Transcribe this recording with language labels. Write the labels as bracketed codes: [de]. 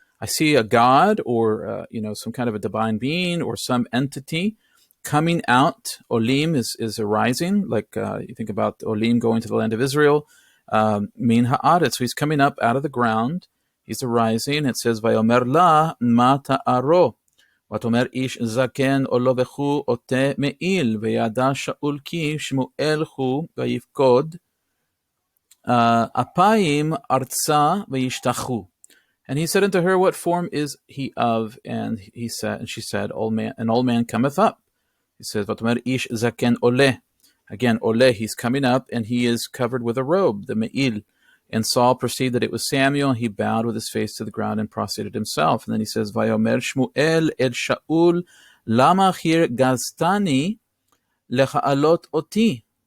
[en] I see a god, or some kind of a divine being, or some entity coming out. Olim is arising, like you think about Olim going to the land of Israel. [he] Min ha'aretz. [en] So he's coming up out of the ground. He's arising. It says, [he] Vayomer la ma ta'aro. ותאמר איש זקן עולו וכו עוטה מעיל וידע שאול כי שמואל הוא ויפקוד אפיים ארצה וישתחו. [en] And he said unto her, What form is he of? And she said, an old man cometh up. He says, [he] ותאמר איש זקן עולה. [en] Again, ole, he's coming up, and he is covered with a robe, the me'il. And Saul perceived that it was Samuel. He bowed with his face to the ground and prostrated himself. And then he says, [he] Vayomer Shmuel el Shaul, Lama chir gaztani lecha'alot oti.